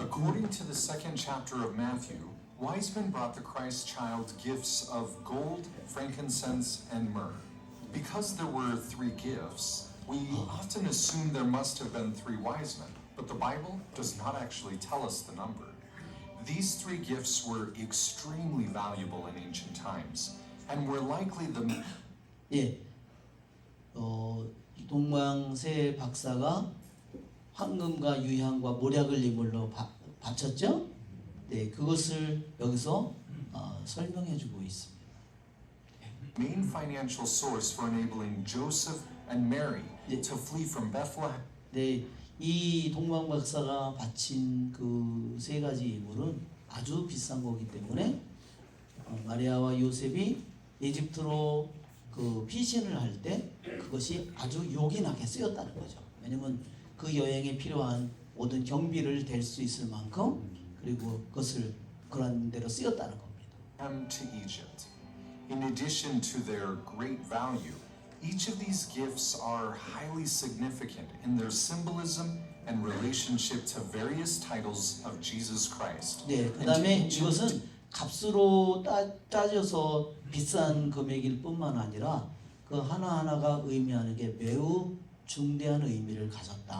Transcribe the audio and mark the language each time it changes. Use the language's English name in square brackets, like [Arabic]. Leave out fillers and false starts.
[English] According to the second chapter of Matthew, wise men brought the Christ child gifts of gold, frankincense, and myrrh. Because there were three gifts, we often assume there must have been three wise men, but the Bible does not actually tell us the number. These three gifts were extremely valuable in ancient times, and were likely the [Korean] 예, 동방세 박사가 황금과 유향과 모략을 예물로 바쳤죠. 네, 그것을 여기서 설명해주고 있습니다. [English] main financial source for enabling Joseph and Mary to flee from Bethlehem. [Korean] 네, 이 동방 박사가 바친 그 세 가지 예물은 아주 비싼 거기 때문에 마리아와 요셉이 이집트로 그 피신을 할 때 그것이 아주 요긴하게 쓰였다는 거죠. 왜냐면 그 여행에 필요한 모든 경비를 댈 수 있을 만큼 그리고 그것을 그런 대로 쓰였다는 겁니다. [English] To Egypt. In addition to their great value, each of these gifts are highly significant in their symbolism and relationship to various titles of Jesus Christ. [Korean] 네, 그다음에 이것은 값으로 따져서 비싼 금액일 뿐만 아니라 그 하나하나가 의미하는 게 매우 중대한 의미를 가졌다.